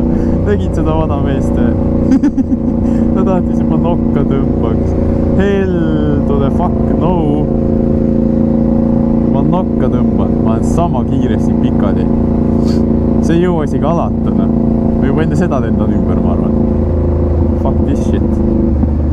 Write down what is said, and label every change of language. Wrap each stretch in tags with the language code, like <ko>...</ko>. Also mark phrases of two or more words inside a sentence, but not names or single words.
<et>Tegid seda vana meest ta tahtis, et ma nokka tõmbaks.</et> <en>Hell to the fuck, no.</en> <et>Ma nokka tõmban, ma olen sama kiiresti pikali. See ei jõua isegi alata, no. Ma juba enne seda lendan ümber, ma arvan.</et> <en>Fuck this shit.</en>